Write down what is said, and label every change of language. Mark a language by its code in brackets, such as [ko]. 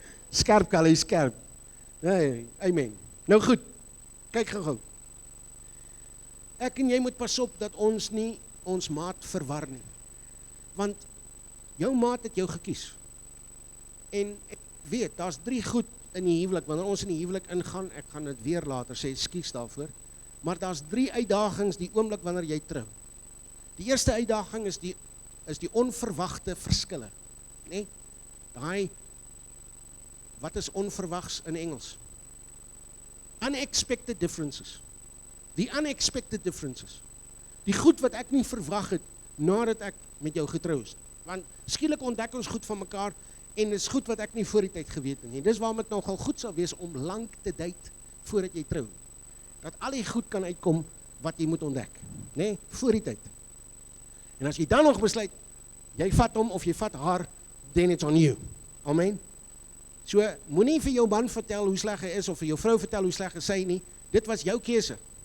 [af] Skerp, Callie, skerp. Nee, amen. Nou goed, kyk gou. Ek en jy moet pas op dat ons nie ons maat verwar nie. Want jou maat het jou gekies. En ek weet, daar's 3 goed in die huwelik, wanneer ons in die huwelik ingaan, ek gaan dit weer later sê, ekskuus daarvoor, maar daar's 3 uitdagings die oomblik wanneer jy trou. Die eerste uitdaging is die onverwagte verskille. Nee? Daai, wat is onverwags in Engels? [en] Unexpected differences. [af] Die [en] unexpected differences. [af] Die goed wat ek nie verwag het, nadat ek met jou getrou is. Want skielik ontdek ons goed van mekaar, en is goed wat ek nie voor die tyd geweet het nie. Dis waarom het nogal goed sal wees om lank te date voordat jy trou. Dat al die goed kan uitkom wat jy moet ontdek. Nee, voor die tyd. En as jy dan nog besluit, jy vat hom of jy vat haar, [en] then it's on you. [af] Amen. So, moenie vir jou man vertel hoe sleg hy is, of vir jou vrou vertel hoe sleg hy nie. Dit was jou keuse.